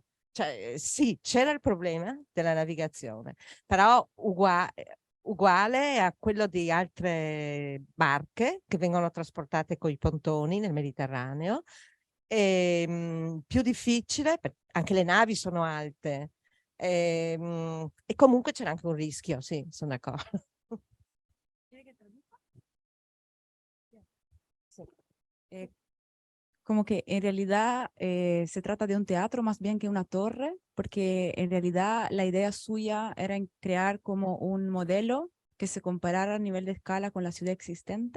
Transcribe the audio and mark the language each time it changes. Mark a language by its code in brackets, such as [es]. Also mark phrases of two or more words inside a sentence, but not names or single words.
[it] Cioè, sì, c'era il problema della navigazione, però uguale a quello di altre barche che vengono trasportate con i pontoni nel Mediterraneo. Più difficile, anche le navi sono alte, e comunque c'era anche un rischio, sì, sono d'accordo. [es] Como que en realidad se trata de un teatro más bien que una torre, porque en realidad la idea suya era en crear como un modelo que se comparara a nivel de escala con la ciudad existente.